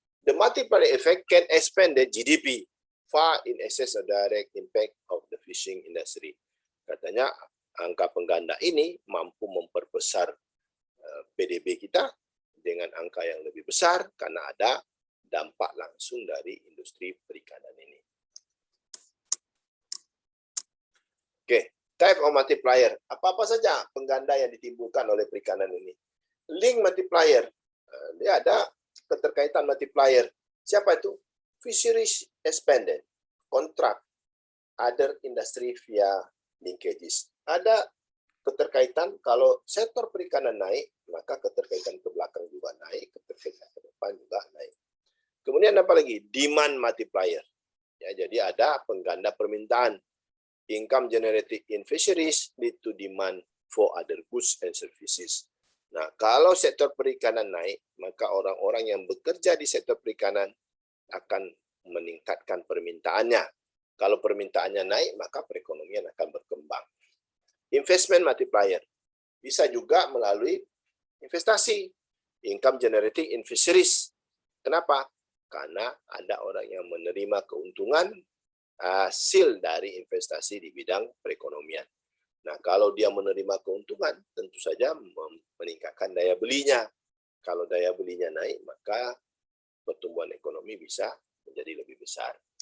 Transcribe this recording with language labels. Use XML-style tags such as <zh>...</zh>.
<en>The multiplier effect can expand the GDP far in excess of direct impact of the fishing industry.</en> <id>Katanya angka pengganda ini mampu memperbesar PDB kita dengan angka yang lebih besar karena ada dampak langsung dari industri perikanan ini. Oke,</id> <en>type of multiplier.</en> <id>Apa-apa saja pengganda yang ditimbulkan oleh perikanan ini.</id> <en>Link multiplier.</en> <id>Dia ada keterkaitan multiplier. Siapa itu?</id> <en>Fisheries expanded, contract, other industry via linkages.</en> <id>Ada keterkaitan, kalau sektor perikanan naik, maka keterkaitan ke belakang juga naik, keterkaitan ke depan juga naik. Kemudian apa lagi?</id> <en>Demand multiplier.</en> <id>Ya, jadi ada pengganda permintaan.</id> <en>Income generated in fisheries lead to demand for other goods and services.</en> <id>Nah, kalau sektor perikanan naik, maka orang-orang yang bekerja di sektor perikanan akan meningkatkan permintaannya. Kalau permintaannya naik, maka perekonomian akan berkembang.</id> <en>Investment multiplier.</en> <id>Bisa juga melalui investasi.</id> <en>Income generating in fisheries.</en> <id>Kenapa? Karena ada orang yang menerima keuntungan hasil dari investasi di bidang perekonomian. Nah, kalau dia menerima keuntungan, tentu saja meningkatkan daya belinya. Kalau daya belinya naik, maka pertumbuhan ekonomi bisa menjadi lebih besar.</id>